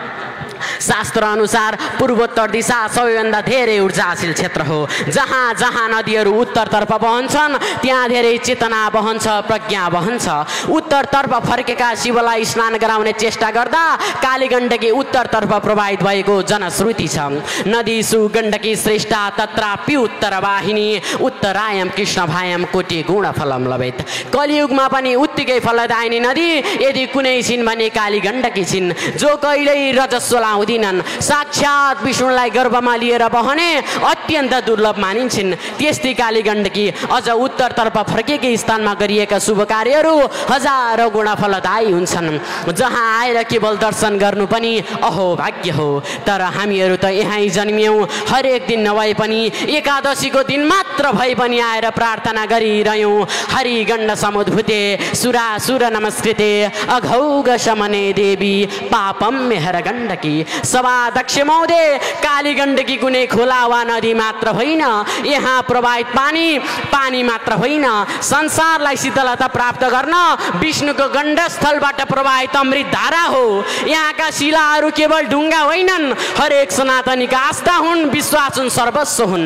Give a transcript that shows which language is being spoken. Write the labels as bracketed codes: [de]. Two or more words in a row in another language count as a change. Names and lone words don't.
[ne] शास्त्र अनुसार पूर्वोत्तर दिशा सबैभन्दा धेरै ऊर्जाशील क्षेत्र हो। जहाँ जहाँ नदीहरू उत्तरतर्फ बहन्छन् त्यहाँ धेरै चेतना बहन्छ, प्रज्ञा बहन्छ। उत्तरतर्फ फर्केका शिवलाई स्नान गराउने चेष्टा गर्दा काली गण्डकी उत्तरतर्फ प्रवाहित भएको जनश्रुति छ। [sa] नदी सु गण्डकी श्रेष्ठा तत्रापि उत्तर वाहिनी उत्तरायम कृष्ण भायम कोटि गुण फलम लभेत। [ne] कलियुगमा पनि उत्तिकै फलदायिनी नदी यदि कुनै छिन् भने काली गण्डकी छिन्, जो कहिल्यै रजस्वला हुँदिनन्। साक्षात विष्णुलाई गर्भमा लिएर बहने अत्यन्त दुर्लभ मानिन्छन्। त्यस्तै काली गण्डकी अझ उत्तरतर्फ फर्केकै स्थानमा गरिएका शुभ कार्यहरू हजारौं गुणा फलदायी हुन्छन्। जहाँ आएर केवल दर्शन गर्नु पनि अहो भाग्य हो। तर हामीहरू त यहीँ जन्मियौं, हरेक दिन नभए पनि एकादशीको दिन मात्र भए पनि आएर प्रार्थना गरिरह्यौं। [sa] हरिगण्ड समुद्भुते सुरासुर नमस्कृते अघौघ शमने देवी पापम मेहर गण्डकी। [ne] सभाध्यक्ष महोदय, काली गण्डकी कुनै खोला वा नदी मात्र होइन, यहाँ प्रवाहित पानी मात्र होइन, संसारलाई शीतलता प्राप्त गर्न विष्णुको गण्डस्थलबाट प्रवाहित अमृत धारा हो। यहाँका शिलाहरू केवल ढुङ्गा होइनन्, हरेक सनातनीका आस्था हुन्, विश्वास हुन्, सर्वस्व हुन्।